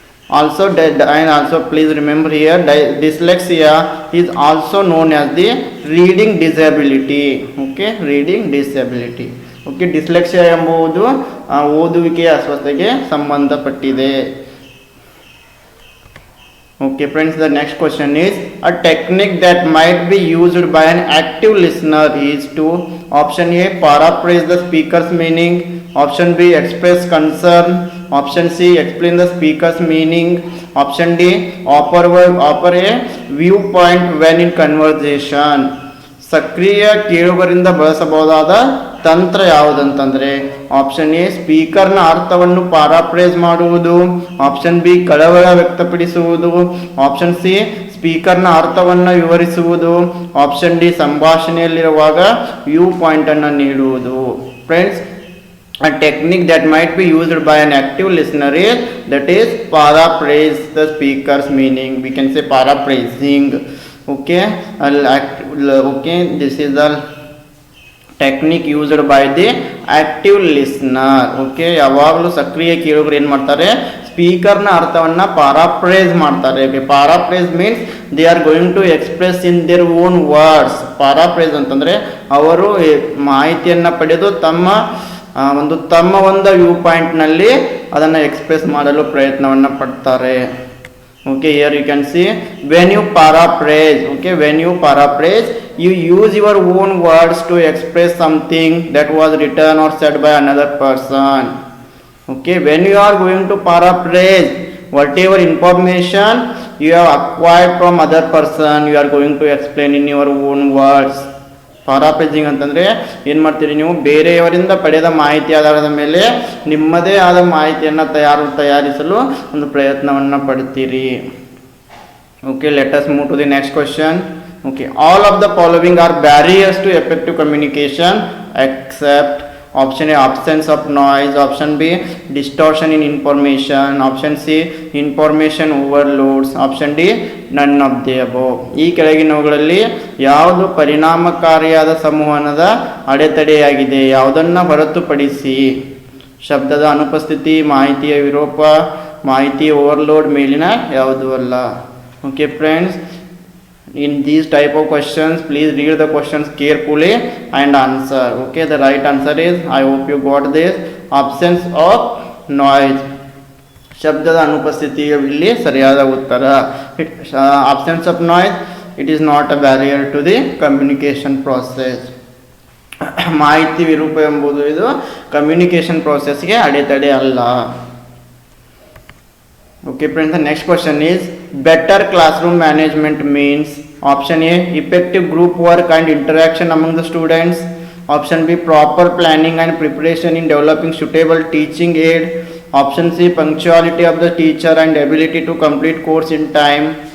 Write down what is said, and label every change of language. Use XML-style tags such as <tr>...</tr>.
<en>Also, and also please remember here, dyslexia is also known as the reading disability. Okay, reading disability.</en> <kn>Okay, dyslexia ಎಂಬುದು ಓದುವಿಕೆಯ ಅಸ್ವಸ್ಥತೆಗೆ ಸಂಬಂಧಪಟ್ಟಿದೆ.</kn> <en>Okay friends, the next question is, a technique that might be used by an active listener is to option A, paraphrase the speaker's meaning, option B, express concern, option C, explain the speaker's meaning, option D, offer a viewpoint when in conversation.</en> <kn>ಸಕ್ರಿಯ ಕೇಳುಗರಿಂದ ಬಳಸಬಹುದಾದ ತಂತ್ರ ಯಾವುದಂತಂದರೆ option A, ಸ್ಪೀಕರ್ನ ಅರ್ಥವನ್ನು ಪಾರಾಫ್ರೇಸ್ ಮಾಡುವುದು, option B, ಕಳವಳ ವ್ಯಕ್ತಪಡಿಸುವುದು, option C, ಸ್ಪೀಕರ್ನ ಅರ್ಥವನ್ನು ವಿವರಿಸುವುದು, option D, ಸಂಭಾಷಣೆಯಲ್ಲಿರುವಾಗ view ಪಾಯಿಂಟನ್ನು ನೀಡುವುದು.</kn> <en>Friends, a technique that might be used by an active listener is, that is, paraphrase the speaker's meaning. We can say paraphrasing. Okay, okay, this is the technique used by the active listener.</en> <kn>Okay, ಯಾವಾಗಲೂ ಸಕ್ರಿಯ ಕೇಳುಗರು ಏನು ಮಾಡ್ತಾರೆ, ಸ್ಪೀಕರ್ನ ಅರ್ಥವನ್ನು ಪಾರಾಫ್ರೇಸ್ ಮಾಡ್ತಾರೆ.</kn> <en>Okay, paraphrase means they are going to express in their own words.</en> <kn>ಪಾರಾಫ್ರೇಸ್ ಅಂತಂದರೆ ಅವರು ಮಾಹಿತಿಯನ್ನು ಪಡೆದು ತಮ್ಮ ಒಂದು ವ್ಯೂ ಪಾಯಿಂಟ್ನಲ್ಲಿ ಅದನ್ನು ಎಕ್ಸ್ಪ್ರೆಸ್ ಮಾಡಲು ಪ್ರಯತ್ನವನ್ನು ಪಡ್ತಾರೆ.</kn> <en>Okay, here you can see, when you paraphrase, okay, when you paraphrase, you use your own words to express something that was written or said by another person. Okay, when you are going to paraphrase, whatever information you have acquired from other person, you are going to explain in your own words.</en> <kn>ಪಾರಾಫ್ರೇಸಿಂಗ್ ಅಂತಂದರೆ ಏನು ಮಾಡ್ತೀರಿ, ನೀವು ಬೇರೆಯವರಿಂದ ಪಡೆದ ಮಾಹಿತಿ ಆಧಾರದ ಮೇಲೆ ನಿಮ್ಮದೇ ಆದ ಮಾಹಿತಿಯನ್ನು ತಯಾರಿಸಲು ಒಂದು ಪ್ರಯತ್ನವನ್ನು ಪಡ್ತೀರಿ.</kn> <en>Okay, let us move to the next question. Okay, all of the following are barriers to effective communication except option A, absence of noise, option B, distortion in information, option C, information overloads, option D, none of the above.</en> <kn>ಈ ಕೆಳಗಿನವುಗಳಲ್ಲಿ ಯಾವುದು ಪರಿಣಾಮಕಾರಿಯಾದ ಸಂವಹನದ ಅಡೆತಡೆಯಾಗಿದೆ? ಯಾವುದನ್ನು ಹೊರತುಪಡಿಸಿ? ಶಬ್ದದ ಅನುಪಸ್ಥಿತಿ, ಮಾಹಿತಿಯ ವಿರೂಪ, ಮಾಹಿತಿ ಓವರ್ಲೋಡ್, ಮೇಲಿನ ಯಾವುದೂ ಅಲ್ಲ.</kn> <en>Okay friends, in these type of questions, please read the questions carefully and answer. Okay, the right answer is, I hope you got this, absence of noise.</en> <kn>ಶಬ್ದದ ಅನುಪಸ್ಥಿತಿಯು ಇಲ್ಲಿ ಸರಿಯಾದ ಉತ್ತರ.</kn> <en>absence of noise, it is not a barrier to the communication process.</en> <kn>ಮಾಹಿತಿ ವಿರೂಪ ಎಂಬುದು ಇದು communication ಪ್ರೋಸೆಸ್ಗೆ ಅಡೆತಡೆ ಅಲ್ಲ.</kn> <en>Okay friends, the next question is, better classroom management means option A, effective group work and interaction among the students, Option B, proper planning and preparation in developing suitable teaching aid. Option C, punctuality of the teacher and ability to complete course in time.</en>